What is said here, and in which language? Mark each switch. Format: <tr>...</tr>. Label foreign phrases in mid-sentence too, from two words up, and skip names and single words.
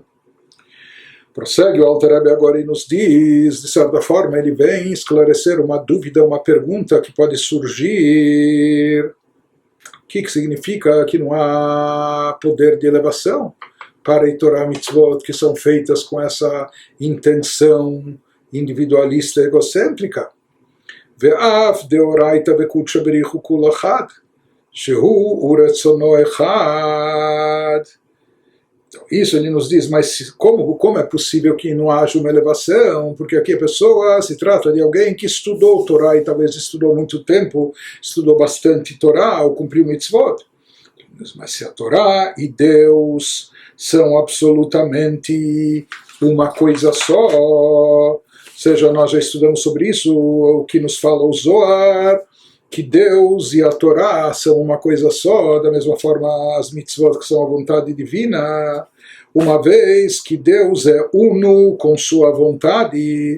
<pt>Prossegue o Alter Rebbe agora e nos diz, de certa forma, ele vem esclarecer uma dúvida, uma pergunta que pode surgir. O que significa que não há poder de elevação para a Torá e Mitzvot que são feitas com essa intenção individualista egocêntrica?</pt> <he>Ve'af</he> <arc>דאורייתא וקודשא בריך הוא כולא חד,</arc> <he>שהוא ורצונו אחד.</he> <pt>Então, isso ele nos diz, mas como é possível que não haja uma elevação? Porque aqui a pessoa se trata de alguém que estudou Torá e talvez estudou muito tempo, estudou bastante Torá ou cumpriu mitzvot. Mas se a Torá e Deus são absolutamente uma coisa só, ou seja, nós já estudamos sobre isso, o que nos fala o Zohar, que Deus e a Torá são uma coisa só, da mesma forma as mitzvot que são a vontade divina, uma vez que Deus é uno com sua vontade.</pt>